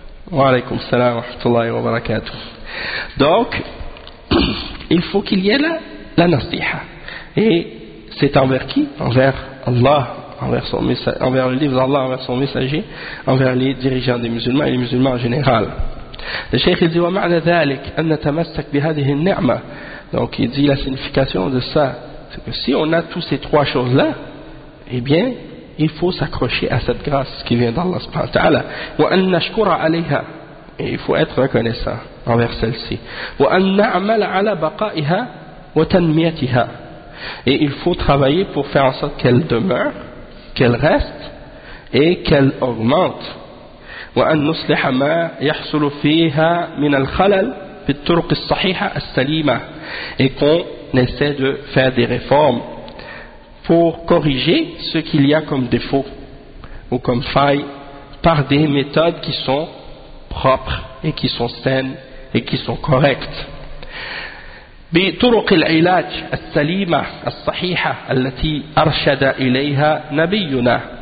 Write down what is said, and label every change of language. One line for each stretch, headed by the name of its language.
Arabic: Wa alaykum salam wa rahmatullahi wa barakatuh.
French: Donc, il faut qu'il y ait la nasiha. Et c'est envers qui? Envers Allah. Envers le livre d'Allah, envers son messager, envers les dirigeants des musulmans et les musulmans en général.
Arabic: الشيخ يقول ومعنى ذلك أن نتمسك بهذه النعمة.
French: donc il dit la signification de ça, c'est que si on a tous ces trois choses là, eh bien il faut s'accrocher à cette grâce qui vient d'Allah
Arabic: سبحانه وتعالى. وأن نشكر عليها.
French: et il faut être reconnaissant envers celle-ci.
Arabic: وأن نعمل على بقائها وتنميتها.
French: et il faut travailler pour faire en sorte qu'elle demeure, qu'elle reste et qu'elle augmente.
Arabic: وأن نصلح ما يحصل فيها من الخلل بالطرق الصحيحة السليمة.
French: Et qu'on essaie de faire des réformes pour corriger ce qu'il y a comme défaut ou comme faille par des méthodes qui sont propres et qui sont saines et qui sont correctes.
Arabic: بطرق العلاج السليمة الصحيحة التي أرشد إليها نبينا.